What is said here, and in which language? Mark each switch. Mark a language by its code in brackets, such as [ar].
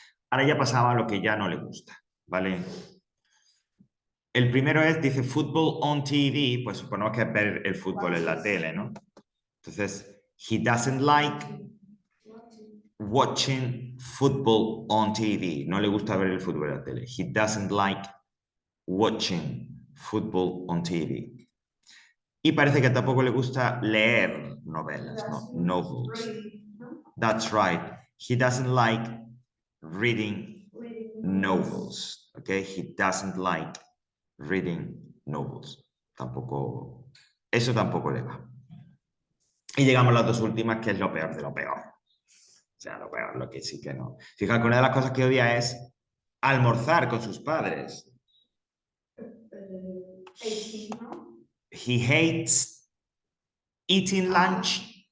[es] Ahora ya pasaba a lo que ya no le gusta, ¿vale? El primero es, dice, [en] football on TV, [es] pues suponemos que es ver el fútbol en la tele, ¿no? [en] Entonces, he doesn't like watching football on TV. [es] No le gusta ver el fútbol en la tele. [en] He doesn't like watching football on TV. [es] Y parece que tampoco le gusta leer novelas, ¿no? [en] Novels. That's right. He doesn't like reading novels. Okay? He doesn't like reading [es] no boots. Tampoco, eso tampoco le va. Y llegamos a las dos últimas, que es lo peor de lo peor. O sea, lo peor, lo que sí que no. Fíjate que una de las cosas que odia es almorzar con sus padres. 18, ¿no? [en] He hates eating lunch.